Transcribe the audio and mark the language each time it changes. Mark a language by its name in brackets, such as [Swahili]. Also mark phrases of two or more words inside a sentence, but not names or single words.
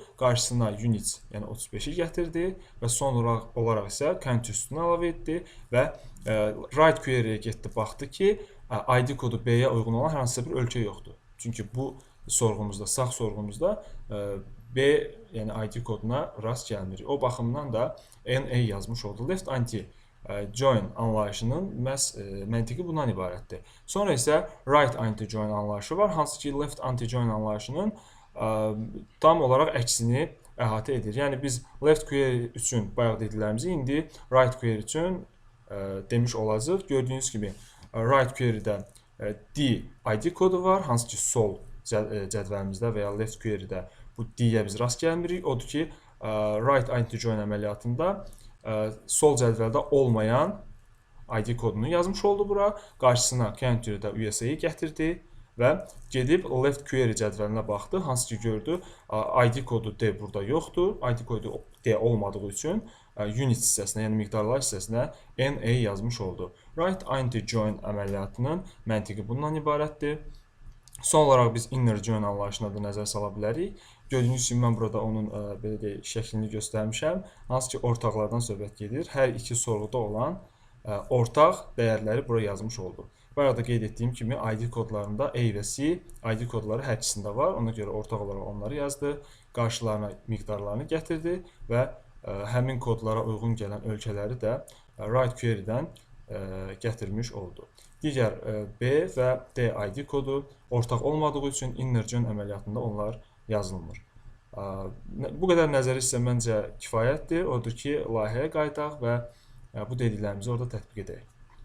[Azerbaijani] Qarşısına units, yəni 35-i gətirdi və son olaraq isə count üstünü əlavə etdi və [English] right query-yə [Azerbaijani] getdi, baxdı ki, ID kodu B-yə uyğun olan hər hansısa bir ölkə yoxdur. Çünki bu sorğumuzda, sağ sorğumuzda B, yəni ID koduna rast gəlmirik. O baxımdan da NA yazmış oldu. [English] Left anti-join [Azerbaijani] anlayışının məhz məntiqi bundan ibarətdir. Sonra isə [English] right anti-join [Azerbaijani] anlayışı var, hansı ki [English] left anti-join [Azerbaijani] anlayışının tam olaraq əksini əhatə edir. Yəni biz [English] left query [Azerbaijani] üçün bayaq dediklərimizi indi [English] right query [Azerbaijani] üçün demiş olacaq. Gördüyünüz kimi [English] right query-də [Azerbaijani] D ID kodu var, hansı ki sol cədvəlimizdə və ya [English] left query-də [Azerbaijani] bu D-yə biz rast gəlmirik. Odur ki, [English] right anti-join [Azerbaijani] əməliyyatında sol cədvəldə olmayan ID kodunu yazmış oldu bura. Qarşısına country-də USA-yi gətirdi və gedib [English] left query [Azerbaijani] cədvəlinə baxdı. Hansı ki gördü, ID kodu D burada yoxdur. ID kodu D olmadığı üçün unit hissəsinə, yəni miqdarlar hissəsinə NA yazmış oldu. [English] Right anti-join [Azerbaijani] əməliyyatının məntiqi bundan ibarətdir. Son olaraq biz [English] inner join [Azerbaijani] anlayışına da nəzər sala bilərik. Gördüyünüz kimi mən burada onun belə deyək, şəklini göstərmişəm. Hansı ki ortaqlardan söhbət gedir. Hər iki sorğuda olan ortaq dəyərləri buraya yazmış oldu. Bayaq da qeyd etdiyim kimi ID kodlarında A və C ID kodları hər ikisində var. Ona görə ortaq olaraq onları yazdı. Qarşılarına miqdarlarını gətirdi və həmin kodlara uyğun gələn ölkələri də [English] right query-dən [Azerbaijani] gətirmiş oldu. Digər B və D ID kodu ortaq olmadığı üçün [English] inner join [Azerbaijani] əməliyyatında onlar yazılmır. Bu qədər nəzəri isə məncə kifayətdir. Odur ki, layihəyə qayıdaq və bu dediklərimizi orada tətbiq edək.